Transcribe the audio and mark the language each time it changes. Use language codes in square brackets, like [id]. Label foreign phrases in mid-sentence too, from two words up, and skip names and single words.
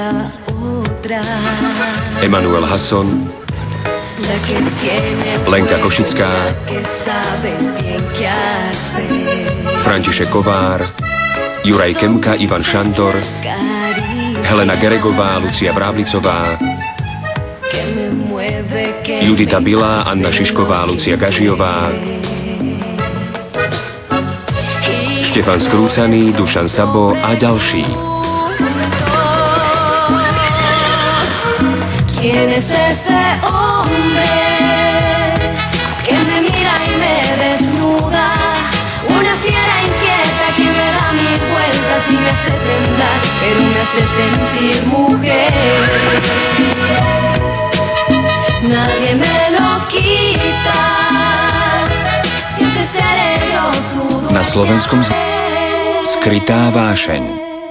[sk] Emanuel Hasson, Lenka Košická, František Kovár, Juraj Kemka, Ivan Šantor, Helena Geregová, Lucia Vráblicová, Judita Bilá, Anna Šišková, Lucia Gažiová, Štefan Skrúcaný, Dušan Sabo a ďalší. [es] ¿Quién es ese hombre que me mira y me desnuda? Una fiera inquieta que me da mil vueltas y me hace temblar, pero me hace sentir mujer. Nadie me lo quita. Siente seré yo su dueña. [sk] Na slovenskom Skrytá vášeň.